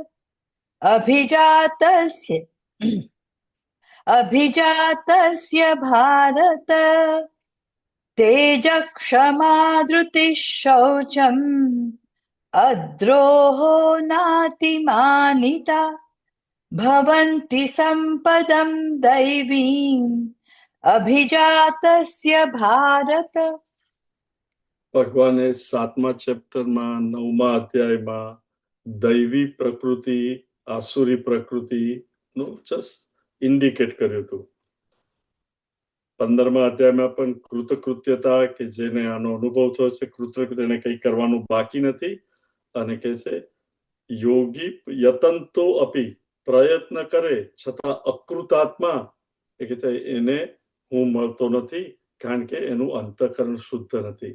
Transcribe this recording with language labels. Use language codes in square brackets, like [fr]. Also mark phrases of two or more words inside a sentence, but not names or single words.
[sa] अभिजातस्य अभिजातस्य भारत, तेजक्षमा धृतिः शौचम्, अद्रोहो नातिमानिता, भवन्ति सम्पदं दैवीम्, अभिजातस्य भारत. [gu] ભગવાને 7મા ચેપ્ટરમાં 9મા અધ્યાયમાં દૈવી પ્રકૃતિ આસુરી પ્રકૃતિનું [en] just indicate [gu] કર્યું હતું. 15મા અધ્યાયમાં પણ કૃતકૃત્યતા, કે જેને આનો અનુભવ થયો છે, કૃતકૃત્ય એને કંઈ કરવાનું બાકી નથી, અને કહે છે [sa] योगी यतंतो अपी, [gu] પ્રયત્ન કરે છતાં અકૃતાત્મા, એ કહે છે એને હું મળતો નથી, કારણ કે એનું અંતઃકરણ શુદ્ધ નથી.